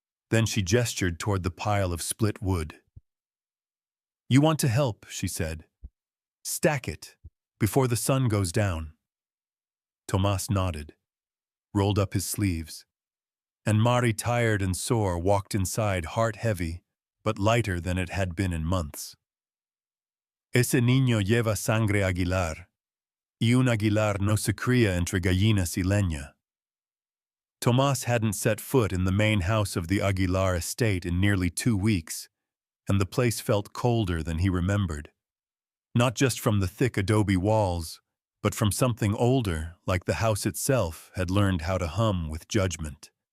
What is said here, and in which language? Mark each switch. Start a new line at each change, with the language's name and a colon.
English: Then she gestured toward the pile of split wood. You want to help, she said. Stack it, before the sun goes down. Tomas nodded, rolled up his sleeves, and Mari, tired and sore, walked inside, heart heavy, but lighter than it had been in months.
Spanish: Ese niño lleva sangre aguilar, y un aguilar no se cría entre gallinas y leña.
English: Tomas hadn't set foot in the main house of the Aguilar estate in nearly 2 weeks, and the place felt colder than he remembered. Not just from the thick adobe walls, but from something older, like the house itself had learned how to hum with judgment.